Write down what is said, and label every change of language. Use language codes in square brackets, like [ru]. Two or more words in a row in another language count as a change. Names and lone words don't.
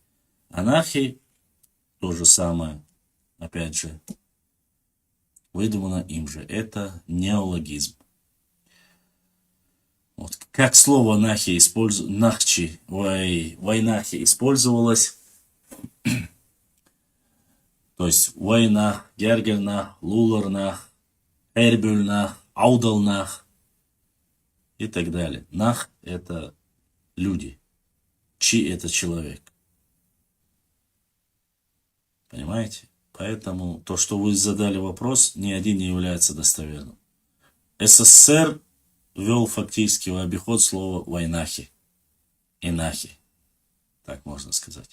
[ru] Анахи то же самое, опять же, выдумано им же. Это неологизм. Вот. Как слово нахи нахчи, вайнахи использовалось, то есть вайнах, гергернах, луларнах, эрбюльнах, аудалнах и так далее. Нах – это люди, чи – это человек. Понимаете? Поэтому то, что вы задали вопрос, ни один не является достоверным. СССР ввел фактически в обиход слово вайнахи, инахи, так можно сказать.